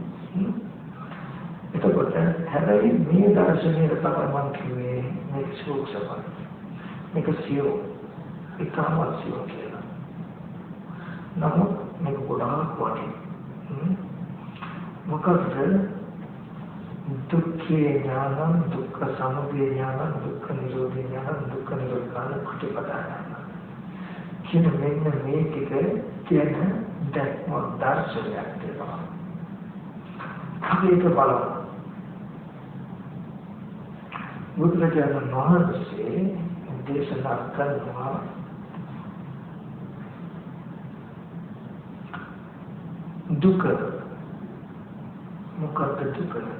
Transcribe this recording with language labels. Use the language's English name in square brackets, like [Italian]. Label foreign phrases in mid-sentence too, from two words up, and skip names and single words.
[Sinhala] එතකොට හැබැයි මේ දර්ශනයේ තමයි මම කිව්වේ මේක සූක්ෂමයි. මේක සියෝ ඒකම සියෝ කියලා. නමුත් මේක ගොඩාක් වටිනවා. මොකද [Pali] දුක්ඛේ ඥානං දුක්ඛ සමුදය ඥානං දුක්ඛ නිරෝධ ඥානං දුක්ඛ නිරෝධ ඥානං කුටිපදාන [Sinhala] කියන මෙන්න මේ ටික කියන දැක්ම දර්ශනයක් තියෙනවා. අපි ඒක බලමු. බුදුරජාණන් වහන්සේ දේශනා කරනවා දුක මොකක්ද දුක?